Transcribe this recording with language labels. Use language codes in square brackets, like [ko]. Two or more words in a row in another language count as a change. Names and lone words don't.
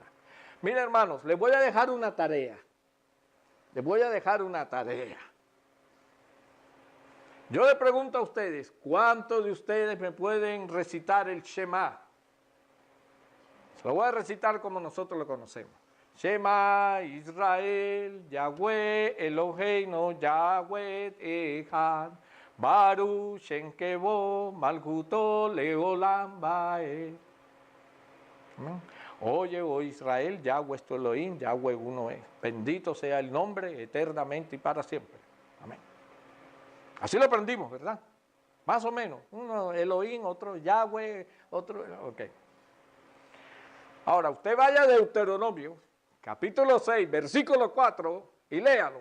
[es] Miren, hermanos, les voy a dejar una tarea. Les voy a dejar una tarea. Yo le pregunto a ustedes, ¿cuántos de ustedes me pueden recitar el Shema? Se lo voy a recitar como nosotros lo conocemos. [he] שמע ישראל, יהוה אלהינו, יהוה אחד, ברוך שם כבוד, מלכותו לעולם ועד. [es] Oye, oh Israel, Yahweh es tu Elohim, Yahweh uno es. Bendito sea el nombre eternamente y para siempre. Amén. Así lo aprendimos, ¿verdad? Más o menos. Uno Elohim, otro Yahweh, otro... Ok. Ahora, usted vaya a Deuteronomio, capítulo 6, versículo 4, y léalo.